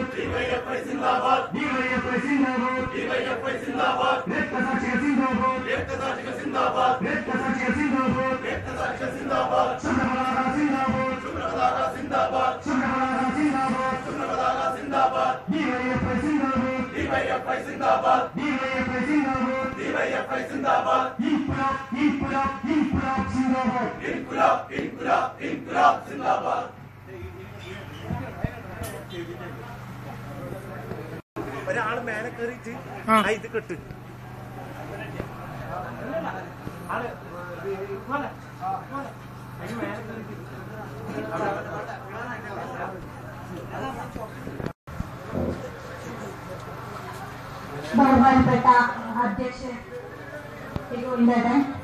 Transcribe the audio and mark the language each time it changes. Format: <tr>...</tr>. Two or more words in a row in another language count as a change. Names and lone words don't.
<ml>DYFI Zindabad. DYFI Zindabad. DYFI Zindabad. രക്തസാക്ഷികൾ Zindabad. രക്തസാക്ഷികൾ Zindabad. രക്തസാക്ഷികൾ Zindabad. രക്തസാക്ഷികൾ Zindabad. ശുഭ്രപതാക Zindabad. ശുഭ്രപതാക Zindabad. ശുഭ്രപതാക Zindabad. ശുഭ്രപതാക Zindabad. DYFI Zindabad. DYFI Zindabad. DYFI Zindabad. DYFI Zindabad.</ml> <hi>इंकलाब, इंकलाब, इंकलाब ज़िंदाबाद. इंकलाब, इंकलाब, इंकलाब ज़िंदाबाद.</hi> <ml>ഒരാള് മേലെ കയറിയിട്ട് ഇത് കെട്ട് ബഹുമാനപ്പെട്ട അധ്യക്ഷൻ ഗോവിന്ദേട്ടൻ,</ml>